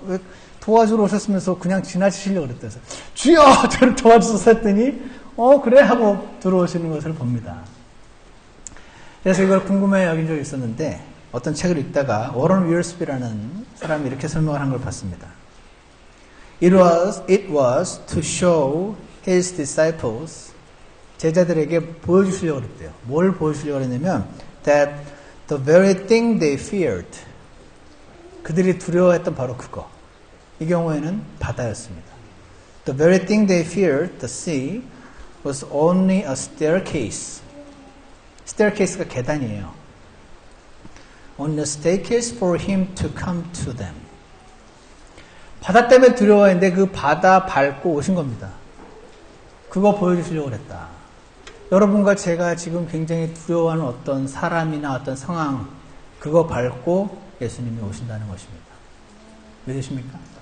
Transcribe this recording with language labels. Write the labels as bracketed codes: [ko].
[ko] 왜 도와주러 오셨으면서 그냥 지나치시려고 그랬대요. 주여! 저를 도와주셔서 했더니 그래 하고 들어오시는 것을 봅니다. 그래서 이걸 궁금해 여긴 적이 있었는데 어떤 책을 읽다가 워런 위얼스비라는 사람이 이렇게 설명을 한 걸 봤습니다. [en] It was to show his disciples [ko] 제자들에게 보여주시려고 그랬대요. 뭘 보여주시려고 그랬냐면 [en] that the very thing they feared, [ko] 그들이 두려워했던 바로 그거. 이 경우에는 바다였습니다. [en] The very thing they feared, the sea, was only a staircase. [ko] staircase가 계단이에요. [en] Only a staircase for him to come to them. [ko] 바다 때문에 두려워했는데 그 바다 밟고 오신 겁니다. 그거 보여주시려고 그랬다. 여러분과 제가 지금 굉장히 두려워하는 어떤 사람이나 어떤 상황, 그거 밟고 예수님이 오신다는 것입니다. 믿으십니까?